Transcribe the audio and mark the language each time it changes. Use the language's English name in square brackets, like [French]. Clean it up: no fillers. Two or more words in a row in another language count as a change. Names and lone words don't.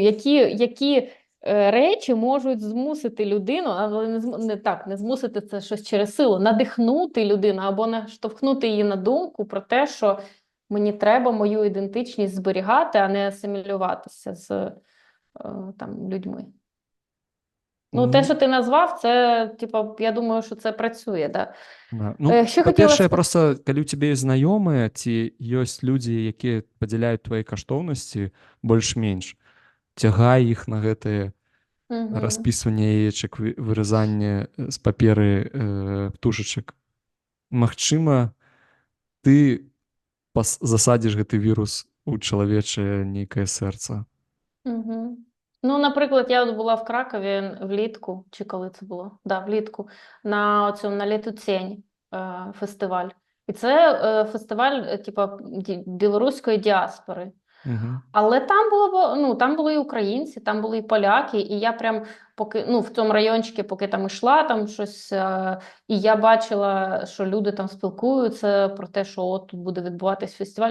[Ukrainian] Які речі можуть змусити людину, але не змусити це щось через силу, надихнути людину або наштовхнути її на думку про те, що мені треба мою ідентичність зберігати, а не асимілюватися з там, людьми. Ну, те, що ти назвав, це, типу, я думаю, що це працює, да? [Belarusian] Ну, па-першае, просто, калі у цябе ёсць знаёмыя, ці ёсць людзі, якія падзяляюць твае каштоўнасці, больш-менш, цягай іх на гэтае распісванне яечак, выразанне з паперы птушачак. Магчыма, ты засадзіш гэты вірус у чалавечае нейкае сэрца. [Ukrainian] Ну, наприклад, я от була в Кракові влітку, чи коли це було? Да, влітку, на цьому на Летутень фестиваль. І це фестиваль, типа, білоруської діаспори. Мгм. Але там було, ну, там були і українці, там були і поляки, і я прям поки ну, в цьому райончику, поки там йшла, там щось, і я бачила, що люди там спілкуються про те, що от тут буде відбуватись фестиваль.